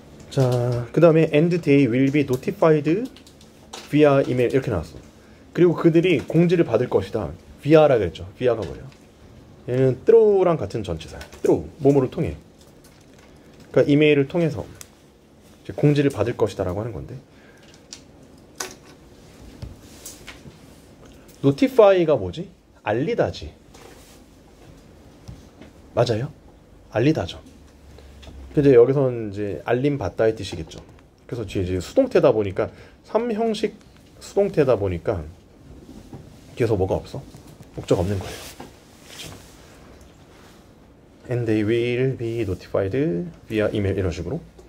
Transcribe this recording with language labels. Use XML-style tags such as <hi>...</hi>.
<ko>자, 그 다음에</ko> <en>and they will be notified via email</en> <ko>이렇게 나왔어. 그리고 그들이 공지를 받을 것이다. via라 그랬죠. via가 뭐예요? 얘는 through랑 같은 전치사야. through, 뭐뭐를 통해. 그러니까 이메일을 통해서 이제 공지를 받을 것이다 라고 하는 건데, notify가 뭐지? 알리다지. 맞아요? 알리다죠. 근데 여기서는 이제 알림 받다의 뜻이겠죠. 그래서 뒤에 이제 수동태다 보니까, 3형식 수동태다 보니까 뒤에서 뭐가 없어? 목적 없는 거예요. 그렇죠?</ko> <en>And they will be notified via email</en> <ko>이런 식으로.</ko>